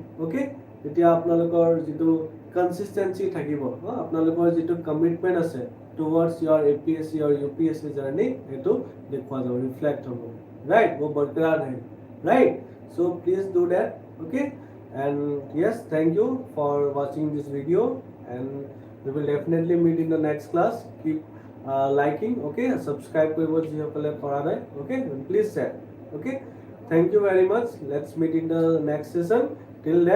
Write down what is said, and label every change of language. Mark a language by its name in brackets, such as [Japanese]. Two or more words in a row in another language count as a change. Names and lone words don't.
[Assamese] ওকে, তেতিয়া আপোনালোকৰ যিটো কনচিষ্টেঞ্চি থাকিব, আপোনালোকৰ যিটো কমিটমেণ্ট আছে [English] towards your APSC or UPSC journey, [Assamese] সেইটো দেখুওৱা যাব, ৰিফ্লেক্ট হ'ব, ৰাইট, [Hindi] वो बरकरार है, [English] right? So please do that. Okay, and yes, thank you for watching this video and we will definitely meet in the next class. Keep liking, okay, subscribe to what you have kora, okay, and please share. Okay, thank you very much. Let's meet in the next session.